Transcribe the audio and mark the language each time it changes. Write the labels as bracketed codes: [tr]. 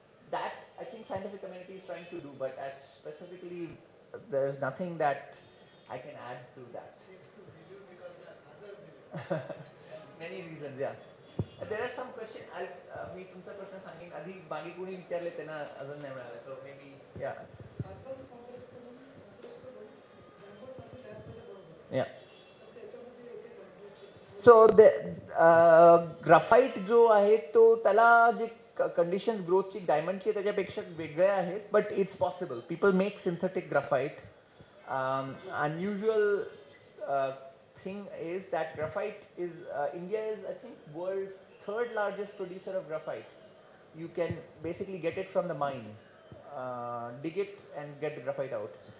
[en] That I think scientific community is trying to do, but as specifically, there is nothing that I can add to that. Many reasons, yeah. There are some questions. [mr] मी तुमचा प्रश्न सांगेन आधी बाकी कोणी विचारले त्यांना अजून नाही मिळाले. [en] So maybe, yeah. Yeah. So the graphite [mr] जो आहे तो त्याला जे conditions growth ची डायमंडची त्याच्यापेक्षा वेगळ्या आहेत, [en] but it's possible. People make synthetic graphite. Unusual thing is that graphite is India is, I think, world's third largest producer of graphite. You can basically get it from the mine, dig it and get the graphite out.